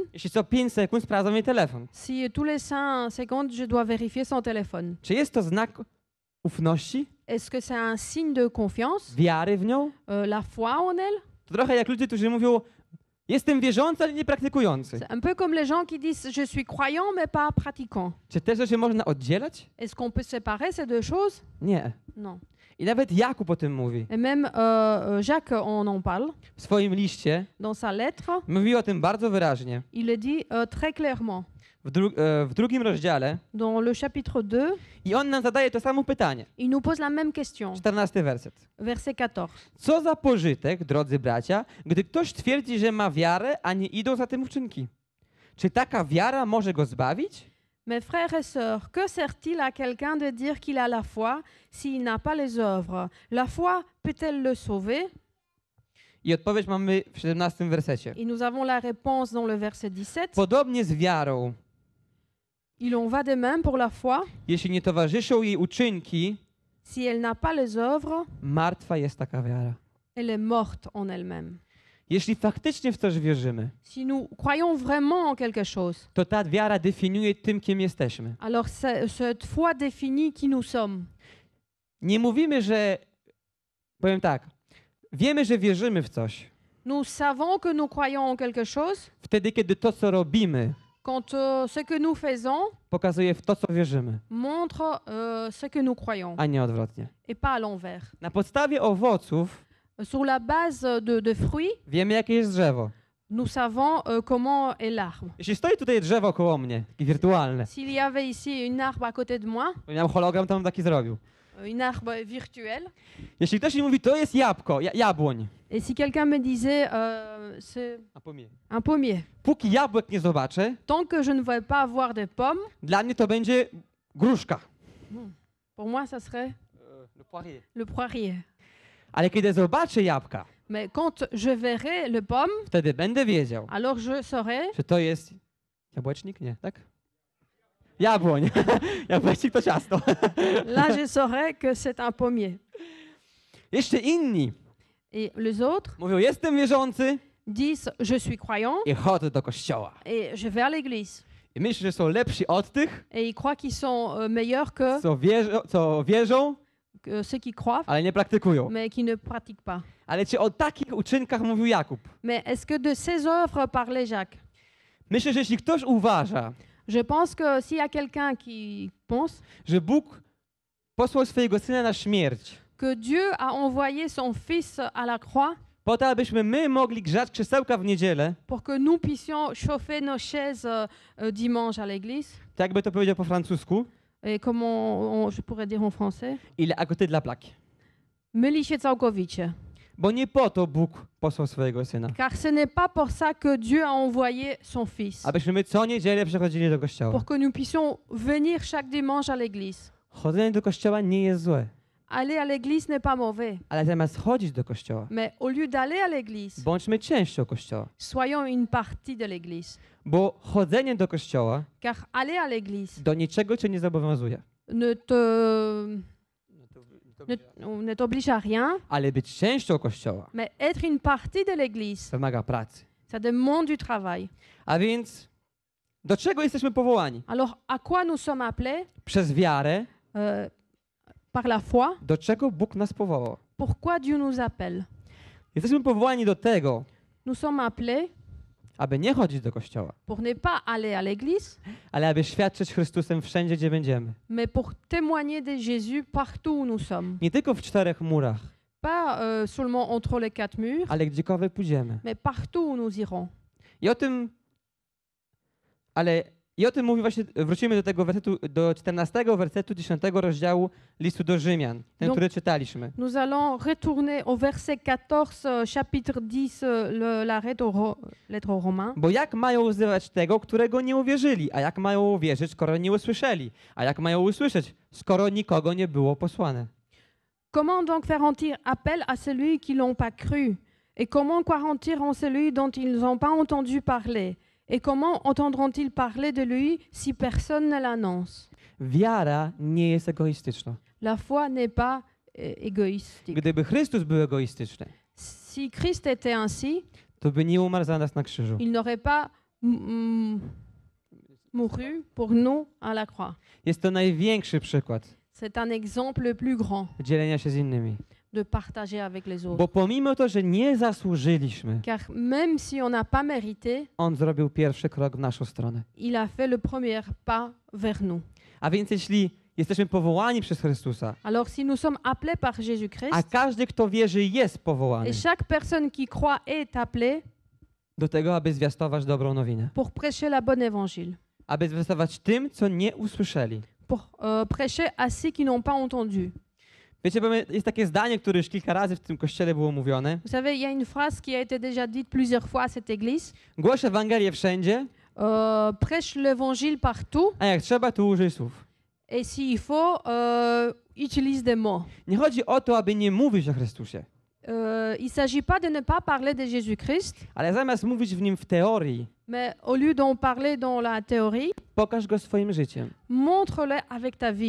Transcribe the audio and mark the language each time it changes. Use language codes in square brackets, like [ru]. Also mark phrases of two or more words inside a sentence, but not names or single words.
[pl] jeśli co 5 sekund sprawdzam jej telefon? [fr] si tous les 5 secondes je dois vérifier son téléphone, [pl] Czy jest to znak ufności, [fr] est-ce que c'est un signe de confiance, [pl] wiary w nią? [fr] la foi en elle? [pl] To trochę jak ludzie, którzy mówią, jestem wierzący, ale nie praktykujący. [fr] C'est un peu comme les gens qui disent je suis croyant mais pas pratiquant. [pl] Czy te rzeczy można oddzielać? [fr] Est-ce qu'on peut séparer ces deux choses? [pl] Nie. [fr] Non. [pl] I nawet Jakub o tym mówi. [fr] Et même Jacques en parle [pl] W swoim liście [fr] dans sa lettre. [pl] mówi o tym bardzo wyraźnie. [fr] Il le dit très clairement [pl] W drugim rozdziale [fr] dans le chapitre 2. [pl] i on nam zadaje to samo pytanie. [fr] Il nous pose la même question. [pl] 14 werset. [fr] Verset 14. [pl] Co za pożytek, drodzy bracia, gdy ktoś twierdzi, że ma wiarę, a nie idą za tym uczynki? Czy taka wiara może go zbawić? [fr] Mes frères et sœurs, que sert-il à quelqu'un de dire qu'il a la foi s'il n'a pas les œuvres? La foi peut-elle le sauver? [pl] I odpowiedź mamy w 17 wersecie. [fr] Et nous avons la réponse dans le verset 17. [pl] Podobnie z wiarą, [fr] Il en va de même pour la foi. [pl] jeśli nie towarzyszą jej uczynki, [fr] Si elle n'a pas les œuvres, [pl] martwa jest taka wiara. [fr] elle est morte en elle-même. [pl] Jeśli faktycznie w coś wierzymy, [fr] Si nous croyons vraiment en quelque chose, [pl] to ta wiara definiuje tym, kim jesteśmy. [fr] alors cette foi définit qui nous sommes. [pl] Nie mówimy, że... Powiem tak. Wiemy, że wierzymy w coś. [fr] Nous savons que nous croyons en quelque chose [pl] Wtedy, kiedy to, co robimy, [fr] quand ce que nous faisons [pl] pokazuje w to, co wierzymy, [fr] montre ce que nous croyons [pl] a nie odwrotnie. [fr] et pas à l'envers. [pl] Na podstawie owoców [fr] Sur la base de fruits, [pl] wiemy, jakie jest drzewo. [fr] nous savons comment est l'arbre. [pl] Jeśli stoi tutaj drzewo koło mnie, takie wirtualne, [fr] S'il y avait ici une arbre à côté de moi, [pl] to miałem hologram, to bym taki zrobił. [fr] une arbre virtuelle, [pl] Jeśli ktoś mi mówi, to jest jabłko, jabłoń, [fr] et si quelqu'un me disait c'est a pomie. un pommier, [pl] Póki jabłek nie zobaczę, [fr] tant que je ne vais pas avoir de pommes, [pl] dla mnie to będzie gruszka. [fr] pour moi ça serait le poirier. [pl] Ale kiedy zobaczę jabłka, [fr] Mais quand je verrai le pomme, [pl] wtedy będę wiedział, [fr] alors je saurai [pl] że to jest Jabłecznik? Nie, tak? Jabłoń. Jabłecznik to ciasto. [fr] Là, je saurais que c'est un pommier. [pl] Jeszcze inni [fr] Et les autres [pl] mówią, jestem wierzący [fr] disent, je suis croyant [pl] i chodzę do kościoła. [fr] et je vais à l'église. [pl] I myślę, że są lepsi od tych, [fr] Et ils croient qu'ils sont meilleurs que [pl] co wierzą, [fr] ceux qui croient, [pl] ale nie praktykują. [fr] mais qui ne pratiquent pas. [pl] Ale czy o takich uczynkach mówił Jakub? [fr] Mais est-ce que de ces œuvres parlait Jacques? [pl] Myślę, że jeśli ktoś uważa, [fr] Je pense que s'il y a quelqu'un qui pense [pl] że Bóg posłał swojego Syna na śmierć, [fr] que Dieu a envoyé son Fils à la croix [pl] po to, abyśmy my mogli grzać krzesełka w niedzielę, [fr] pour que nous puissions chauffer nos chaises dimanche à l'église, [pl] tak jakby to powiedział po francusku, [fr] et je pourrais dire en français, ile a ty dla plaki. [pl] myli się całkowicie. Bo nie po to Bóg posłał swojego Syna, [fr] Car ce n'est pas pour ça que Dieu a envoyé son Fils, [pl] abyśmy my co niedzielę przechodzili do kościoła. [fr] pour que nous puissions venir chaque dimanche à l'église. [pl] Chodzenie do kościoła nie jest złe, [fr] Aller à l'église n'est pas mauvais, [pl] ale zamiast chodzić do kościoła, [fr] mais au lieu d'aller à l'église, [pl] bądźmy częścią kościoła. [fr] soyons une partie de l'église. [pl] Bo chodzenie do kościoła [fr] Car aller à l'église [pl] do niczego cię nie zobowiązuje. [fr] ne t'oblige à rien, [pl] Ale być częścią kościoła [fr] mais être une partie de l'église, [pl] wymaga pracy. [fr] ça demande du travail. [pl] A więc do czego jesteśmy powołani? [fr] Alors, à quoi nous sommes appelés [pl] Przez wiarę, [fr] par la foi? [pl] do czego Bóg nas powołał. [fr] Pourquoi Dieu nous appelle? [pl] Jesteśmy powołani do tego, [fr] Nous sommes appelés [pl] aby nie chodzić do kościoła, [fr] pour ne pas aller à l'église, [pl] ale aby świadczyć Chrystusem wszędzie, gdzie będziemy. [fr] mais pour témoigner de Jésus partout où nous sommes. [pl] Nie tylko w czterech murach, [fr] Pas seulement entre les quatre murs, [pl] ale gdziekolwiek pójdziemy. [fr] mais partout où nous irons. [pl] I o tym mówi właśnie, wrócimy do tego wersetu, do 14 wersetu 10 rozdziału listu do Rzymian, ten, [fr] Donc- [pl] który czytaliśmy. [fr] Nous allons retourner au verset 14, chapitre 10, la lettre aux Romains. [pl] Bo jak mają uzywać tego, którego nie uwierzyli? A jak mają uwierzyć, skoro nie usłyszeli? A jak mają usłyszeć, skoro nikogo nie było posłane? [fr] Comment donc faire appel à celui qui n'ont pas cru? Et comment croiront-ils en celui dont ils n'ont pas entendu parler? Et comment entendront-ils parler de lui si personne ne l'annonce? [pl] Wiara nie jest egoistyczna. [fr] La foi n'est pas égoïstique. [pl] Gdyby Chrystus był egoistyczny, [fr] Si Christ était ainsi, [pl] to by nie umarł za nas na krzyżu. [fr] il n'aurait pas mouru pour nous à la croix. [pl] Jest to największy przykład [fr] C'est un exemple le plus grand [pl] dzielenia się z innymi. [fr] de partager avec les autres. [pl] Bo pomimo to, że nie zasłużyliśmy, [fr] Car même si on n'a pas mérité, [pl] On zrobił pierwszy krok w naszą stronę. [fr] il a fait le premier pas vers nous. [pl] A więc jeśli jesteśmy powołani przez Chrystusa, [fr] Alors si nous sommes appelés par [pl] a [fr] Jésus-Christ, [pl] każdy, kto wierzy, jest powołany [fr] et chaque personne qui croit est appelée [pl] do tego, aby zwiastować dobrą nowinę. [fr] pour prêcher la bonne évangile, [pl] Aby zwiastować tym, co nie usłyszeli. [fr] pour prêcher à ceux qui n'ont pas entendu. [pl] Wiecie, bo jest takie zdanie, które już kilka razy w tym kościele było mówione. [fr] Vous savez, il y a une phrase qui a été déjà dite plusieurs fois à cette église. [pl] Głoś Ewangelię wszędzie, [fr] Prêche l'évangile partout, [pl] a jak trzeba, to użyj słów. [fr] et s'il faut, utilise des mots. [pl] Nie chodzi o to, aby nie mówić o Chrystusie, [fr] Il ne s'agit pas de ne pas parler de Jésus-Christ, [pl] ale zamiast mówić w nim w teorii, [fr] mais au lieu d'en parler dans la théorie, [pl] pokaż go swoim życiem. [fr] montre-le avec ta vie.